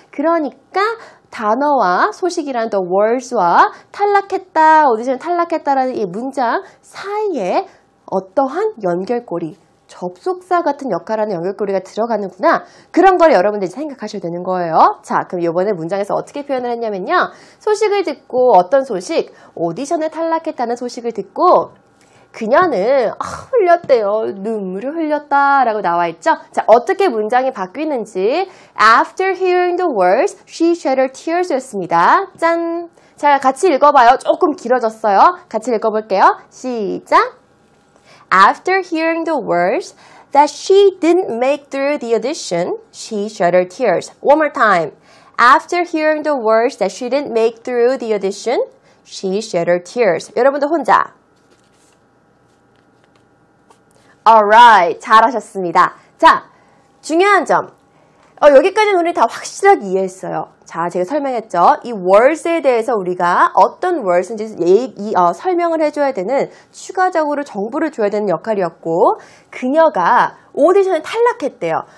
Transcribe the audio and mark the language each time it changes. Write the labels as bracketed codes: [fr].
[ko] 그러니까 단어와 소식이라는 the words와 탈락했다, 오디션 탈락했다라는 이 문장 사이에 어떠한 연결고리, 접속사 같은 역할하는 연결고리가 들어가는구나. 그런 걸 여러분들이 생각하셔야 되는 거예요. 자, 그럼 이번에 문장에서 어떻게 표현을 했냐면요. 소식을 듣고 어떤 소식? 오디션에 탈락했다는 소식을 듣고 그녀는 흘렸대요. 눈물을 흘렸다 라고 나와 있죠. 자, 어떻게 문장이 바뀌는지 [en] After hearing the words, she shed her tears [ko] 였습니다. 짠! 자, 같이 읽어봐요. 조금 길어졌어요. 같이 읽어볼게요. 시작! [en] After hearing the words that she didn't make through the audition, she shed her tears. One more time. After hearing the words that she didn't make through the audition, she shed her tears. [ko] 여러분도 혼자. Alright, 잘하셨습니다. 자, 중요한 점. 여기까지는 우리 다 확실하게 이해했어요. 자, 제가 설명했죠. 이 words에 대해서 우리가 어떤 words인지 설명을 해줘야 되는 추가적으로 정보를 줘야 되는 역할이었고 그녀가 오디션에 탈락했대요.